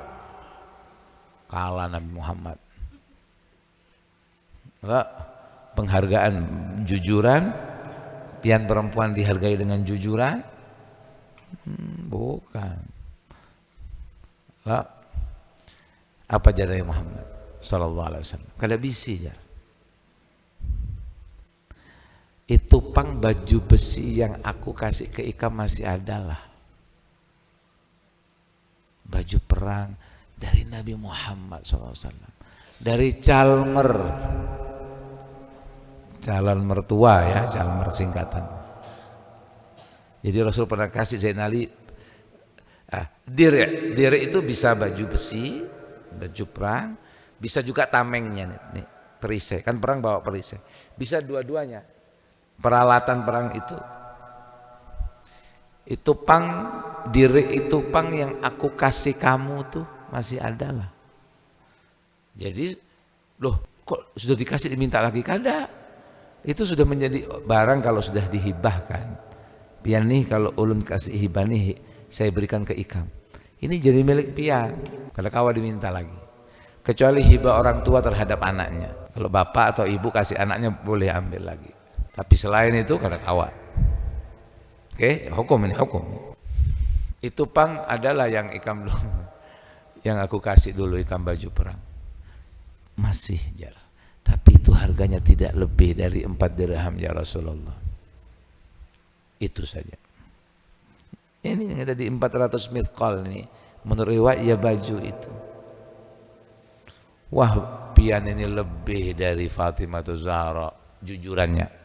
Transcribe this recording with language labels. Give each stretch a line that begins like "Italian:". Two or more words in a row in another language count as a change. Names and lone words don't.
Indonesian: Kalah Nabi Muhammad.
Banjar: Enggak, penghargaan jujuran, pian perempuan dihargai dengan jujuran?
Indonesian: Bukan. Enggak.
Banjar: Apa jadanya Muhammad
Arabic: sallallahu alaihi wasallam?
Banjar: Kada bisi jar. Itu pang baju besi yang aku kasih ke Ikam masih ada lah.
Indonesian: Baju perang dari Nabi Muhammad SAW. Dari calmer calon mertua ya, calmer singkatan. Jadi Rasul pernah kasih Sayyidina Ali dire itu bisa baju besi, baju perang, bisa juga tamengnya nih, perisai. Kan perang bawa perisai. Bisa dua-duanya.
Banjar: Peralatan perang itu pang diri itu pang yang aku kasih kamu tuh masih ada lah.
Indonesian: Jadi loh kok sudah dikasih diminta lagi?
Banjar: Kada.
Indonesian: Itu sudah menjadi barang kalau sudah dihibahkan.
Banjar: Pian nih kalau ulun kasih hibah nih saya berikan ke Ikam. Ini jadi milik pian. Kada kawa diminta lagi.
Indonesian: Kecuali hibah orang tua terhadap anaknya. Kalau bapak atau ibu kasih anaknya boleh ambil lagi.
Banjar: Tapi selain itu kada kawa.
Indonesian: Oke, hukum ini hukum.
Banjar: Itu pang adalah yang Ikam dulu, yang aku kasih dulu Ikam baju perang. Masih jar.
Indonesian: Tapi itu harganya tidak lebih dari 4 dirham ya Rasulullah. Itu saja. Ini yang tadi 400 mithqal ini menurut riwayat ya baju itu.
Banjar: Wah, pian ini lebih dari Fatimah Zahra jujurannya.